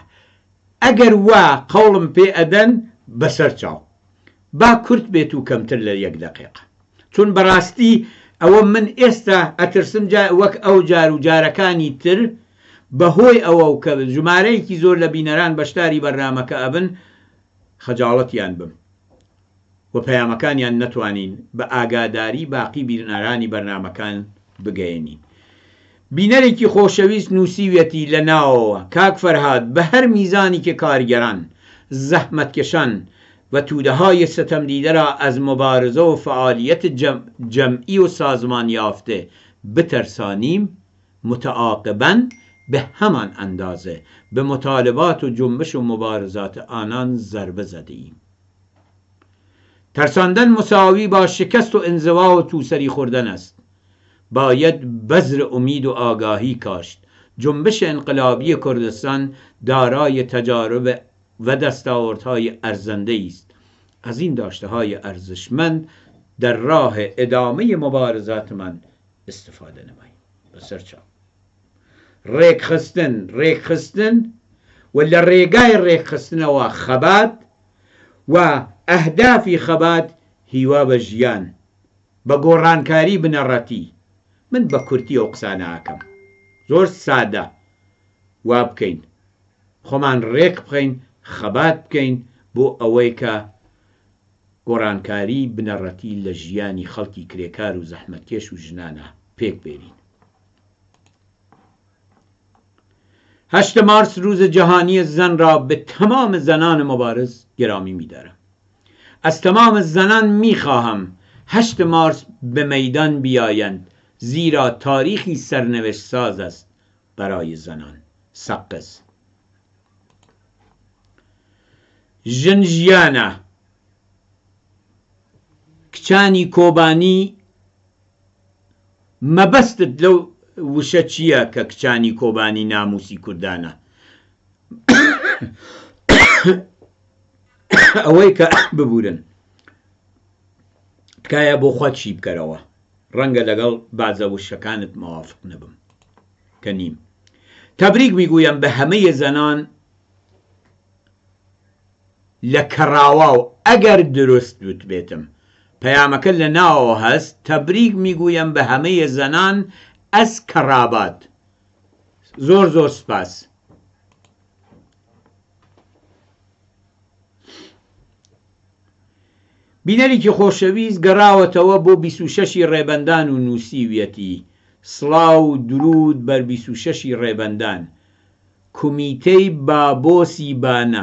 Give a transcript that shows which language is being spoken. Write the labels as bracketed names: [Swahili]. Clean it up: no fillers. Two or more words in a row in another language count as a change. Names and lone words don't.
[Central Kurdish] ئەگەر وا قەوڵم پێ ئەدەن بەسەر چاو با کورد بێت و کەمتر لە 1 دقیقە، چون بەڕاستی ئەوە من ئێستا ئەترسم وەک ئەو جار و جارەکانی تر بەهۆی ئەوە کە ژمارەیەکی زۆر لە بینەران بەشداری بەرنامەکە ئەبن خەجاڵەتیان بم و پەیامەکانیان نەتوانین بە ئاگاداری باقی بینەرانی بەرنامەکان بگەێنین. بینەرێکی خۆشەویست نووسیوێتی لە ناوەوە کاک فەرهاد بە هەر میزانی کە [Persian] کارگەران زەحمەتکەشان و توده‌های ستمدیده را از مبارزه و فعالیت جمعی و سازمان یافته بترسانیم، متعاقباً به همان اندازه به مطالبات و جنبش و مبارزات آنان ضربه زدیم. ترساندن مساوی با شکست و انزوا و توسری خوردن است. باید بذر امید و آگاهی کاشت. جنبش انقلابی کردستان دارای تجارب و دستاوردهای ارزنده است. از این داشته‌های ارزشمند در راه ادامه مبارزات من استفاده نمایید. [Central Kurdish] بسر چاو ڕێک خستن و لە ڕێگای ڕێکخستنەوە خەبات و ئەهدافی خەبات هیوا بە ژیان بە گۆڕانکاری بنەڕەتی. من بە کورتی ئەو قسانە ئاکەم، زۆر سادە وا بکەین، خۆمان ڕێک بخەین، خەبات بکەین بۆ ئەوەی کە گۆڕانکاری بنەڕەتی لە ژیانی خەڵکی کرێکار و زەحمەتکێش و ژنانە پێک بێنین. [Persian] 8 مارس روز جهانی زن را به تمام زنان مبارز گرامی می‌دارم. از تمام زنان می‌خواهم 8 مارس به میدان بیایند، زیرا تاریخی سرنوشت ساز است برای زنان. [Central Kurdish] سقز ژنژیانە کچانی کۆبانی مەبەستت لەو وشە چییە کە کچانی کۆبانی ناموسی کوردانە؟ ئەوەی کە ببورن تکایە بۆ خۆت چی بکەرەوە، ڕەنگە لەگەڵ بازە وشەکانت موافق نەبم کە نیم. [Persian] تەبریک میگویم به همه زنان [Central Kurdish] لە کەڕاوا و ئەگەر دروست دوت بێتم پەیامەکە لە ناوەوە هەست. [Persian] تەبریک میگویم به همه زنان از کەڕابات. [Central Kurdish] زۆر سپاس. بینەرێکی خۆشەویست گەڕاوەتەوە بۆ 26 ڕێبەندان و نووسیویەتی سڵاو و درود بەر 26 ڕێبەندان کومیتەی بابۆسی بانە.